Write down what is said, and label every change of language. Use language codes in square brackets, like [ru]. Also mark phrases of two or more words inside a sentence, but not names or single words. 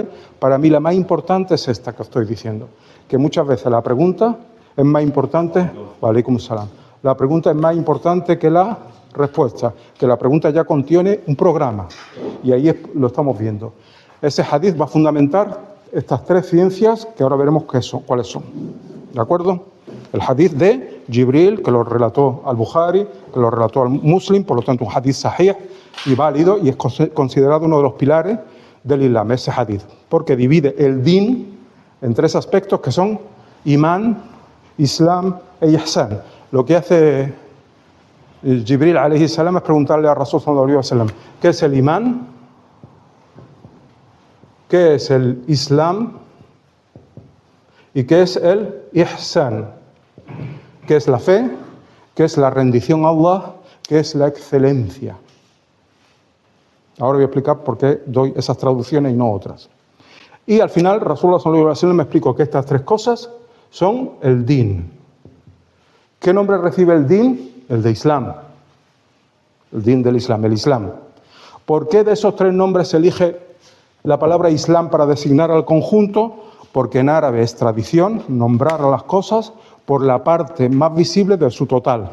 [es] Para mí la más importante es esta que estoy diciendo, que muchas veces la pregunta es más importante, [ar] وعليكم السلام, [es] la pregunta es más importante que la respuesta, que la pregunta ya contiene un programa, y ahí lo estamos viendo. Ese hadith va a fundamentar estas tres ciencias que ahora veremos cuáles son. ¿De acuerdo? El hadith de Jibril, que lo relató al Bukhari, que lo relató al Muslim, por lo tanto un [ar] حديث صحيح [es] y válido, y es considerado uno de los pilares del Islam, ese hadith, porque divide el din en tres aspectos que son imán, islam e ihsan. Lo que hace Jibril [ar] عليه السلام [es] es preguntarle a [ar] رسول صلى الله عليه وسلم, [es] ¿qué es el imán? ¿Qué es el islam? ¿Y qué es el ihsan? ¿Qué es la fe? ¿Qué es la rendición a Allah? ¿Qué es la excelencia? Ahora voy a explicar por qué doy esas traducciones y no otras. Y al final, [ar] رسول الله صلى الله عليه وسلم [es] me explicó que estas tres cosas son el din. ¿Qué nombre recibe el din? El de Islam. El din del Islam, el Islam. ¿Por qué de esos tres nombres se elige la palabra Islam para designar al conjunto? Porque en árabe es tradición nombrar a las cosas por la parte más visible de su total.